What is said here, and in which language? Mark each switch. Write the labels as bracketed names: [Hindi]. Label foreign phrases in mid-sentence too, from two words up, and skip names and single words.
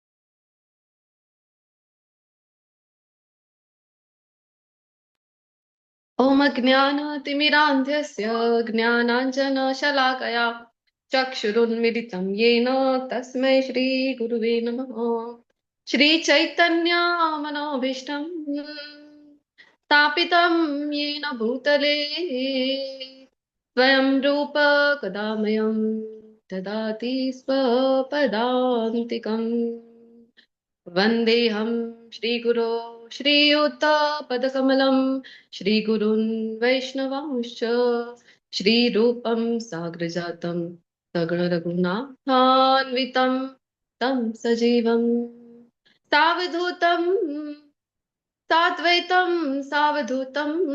[Sanskrit] ઓમ જ્ઞાનતિમિરાંધ્યસ્ય જ્ઞાનાંજનશલાકયા ચક્ષુરુન્મિલિतं येन તસ્मै શ્રી ગુરુવે નમઃ. શ્રી ચૈતન્ય મનોભીષ્ટમ સ્થાપિतं येन भूतले स्वयं रूप कदामयं ददाति स्वपदान्तिकम्. वन्देऽहं श्रीगुरो श्रीयुतपदकमलं श्रीगुरुन् वैष्णवांश्च श्रीरूपं साग्रजातं सगणरघुनाथान्वितं तं सजीवं सावधूतं साद्वैतं सावधूतं